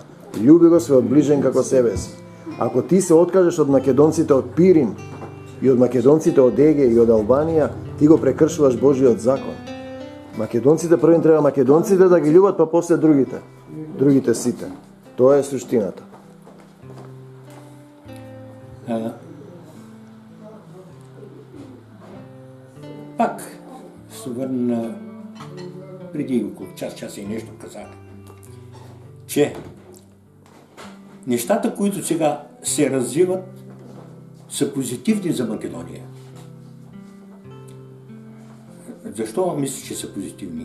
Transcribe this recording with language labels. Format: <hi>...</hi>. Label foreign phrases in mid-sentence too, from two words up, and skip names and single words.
<mk>Љуби го својот ближен како себе си. Ако ти се откажеш од македонците од Пирин и од македонците од Еге и од Албанија, ти го прекршуваш Божиот закон. Македонците првен треба македонците да ги љубат, па после другите сите. Тоа е суштината.</mk> <bg>Пак се върна преди около час и нещо казах, че нещата, които сега се развиват, са позитивни за Македония. Защо мисля, че са позитивни?</bg>